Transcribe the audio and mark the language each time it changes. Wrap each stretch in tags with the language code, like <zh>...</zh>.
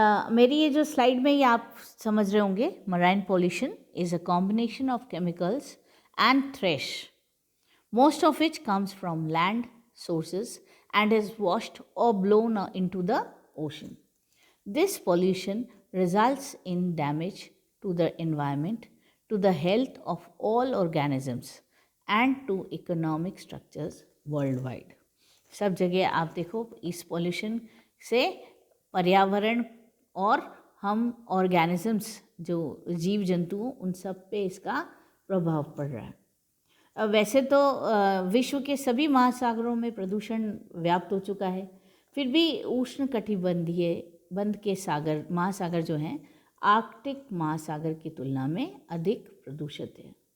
<hi>मेरी ये जो स्लाइड में ये आप समझ रहे होंगे,</hi> <en>Marine pollution is a combination of chemicals and trash, most of which comes from land sources and is washed or blown into the ocean. This pollution results in damage to the environment, to the health of all organisms and to economic structures worldwide।</en> <hi>सब जगह आप देखो इस pollution से पर्यावरण और हम organisms जो जीव जंतु उन सब पे इसका प्रभाव पड़ रहा है। वैसे तो विश्व के सभी महासागरों में प्रदूषण व्याप्त हो चुका है, फिर भी उष्ण कटिबंधीय बंध के सागर महासागर जो हैं आर्कटिक महासागर की तुलना में अधिक प्रदूषित है।</hi>